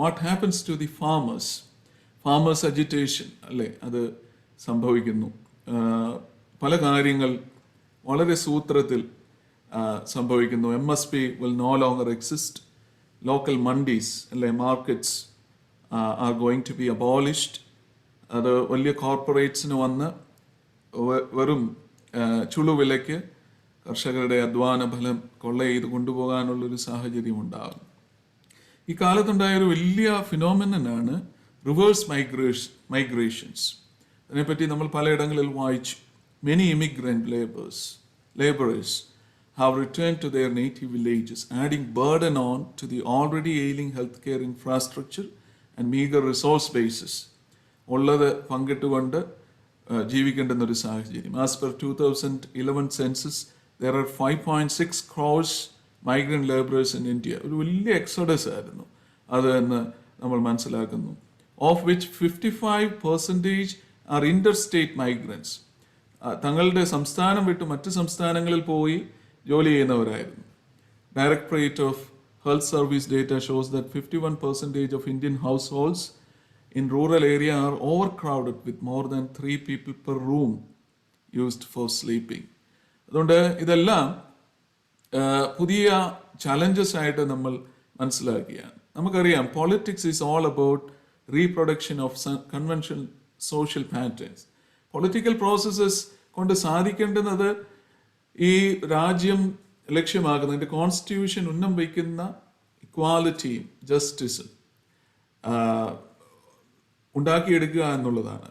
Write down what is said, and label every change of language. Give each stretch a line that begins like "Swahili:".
English: what happens to the farmers agitation, അല്ലേ,
Malayalam: അത് സംഭവിക്കുന്നു. പല കാര്യങ്ങൾ വളരെ സൂത്രത്തിൽ സംഭവിക്കുന്നു.
English: MSP will no longer exist. Local mandis, അല്ലെ, markets are going to be abolished.
Malayalam: അത് വലിയ കോർപ്പറേറ്റ്സിന് വന്ന് വെറും ചുളുവിലയ്ക്ക് കർഷകരുടെ അധ്വാന ഫലം കൊള്ള ചെയ്ത് കൊണ്ടുപോകാനുള്ളൊരു സാഹചര്യം ഉണ്ടാകും. ഈ കാലത്തുണ്ടായൊരു വലിയ ഫിനോമിനനാണ് റിവേഴ്സ് മൈഗ്രേഷൻസ്. അതിനെപ്പറ്റി നമ്മൾ പലയിടങ്ങളിൽ വായിച്ചു.
English: Many immigrant laborers have returned to their native villages, adding burden on to the already ailing healthcare infrastructure and meager resource bases.
Malayalam: ഉള്ളത് പങ്കിട്ടുകൊണ്ട് ജീവിക്കേണ്ടുന്നൊരു സാഹചര്യം.
English: As per 2011 census there are 5.6 crores migrant laborers in India.
Malayalam: ഒരു വലിയ exodus ആയിരുന്നു അത് എന്ന് നമ്മൾ മനസ്സിലാക്കുന്നു.
English: Of which 55% are interstate migrants.
Malayalam: തങ്ങളുടെ സംസ്ഥാനം വിട്ട് മറ്റ് സംസ്ഥാനങ്ങളിൽ പോയി ജോലി ചെയ്യുന്നവരായിരുന്നു.
English: Directorate of health service data shows that 51% of Indian households in rural area are overcrowded with more than 3 people per room used for sleeping.
Malayalam: അതുകൊണ്ട് ഇതെല്ലാം പുതിയ ചലഞ്ചസ് ആയിട്ട് നമ്മൾ മനസ്സിലാക്കുകയാണ്. നമുക്കറിയാം
English: Politics is all about reproduction of convention social patterns.
Malayalam: Political processes കൊണ്ട് സാധിക്കേണ്ടുന്നത് ഈ രാജ്യം ലക്ഷ്യമാക്കുന്ന അതിൻ്റെ കോൺസ്റ്റിറ്റ്യൂഷൻ ഉന്നം വയ്ക്കുന്ന ഇക്വാലിറ്റിയും ജസ്റ്റിസും ഉണ്ടാക്കിയെടുക്കുക എന്നുള്ളതാണ്.